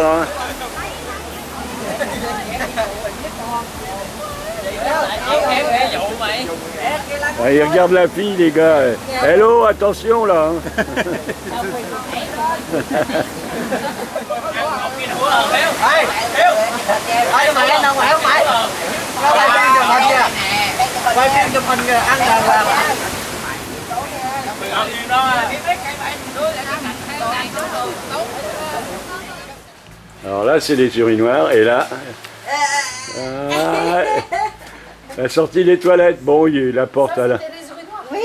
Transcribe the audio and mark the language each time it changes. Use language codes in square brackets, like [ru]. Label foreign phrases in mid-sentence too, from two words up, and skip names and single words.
[fr] Hein. Ah, il regarde la fille les gars. Hello, attention là. Hein. [vi] Quay phim chụp hình kìa, ăn là [fr] Alors là c'est les urinoirs et là elle a sorti les toilettes. Bon, il y a la porte à la... Oui.